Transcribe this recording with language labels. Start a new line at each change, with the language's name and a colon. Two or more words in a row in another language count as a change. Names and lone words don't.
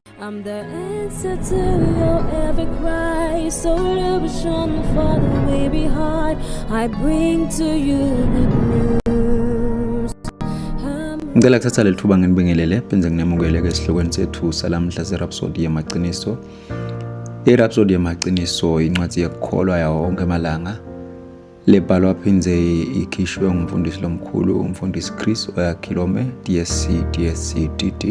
English: I'm the answer to your every cry. So illusion for the way behind. I bring to you good news.
North Ndebele: Ngicela kuthatha leli thuba nginibingelele benze nginamukele ke esihlokweni sethu salamhla seRhapsody yamaqiniso. iRhapsody yamaqiniso incwadi yekukholwa yawo wonke amalanga. Lebhalwa phinze ikhishwe ngumfundisi lomkhulu umfundisi Chris Oyakhilome DSC DT.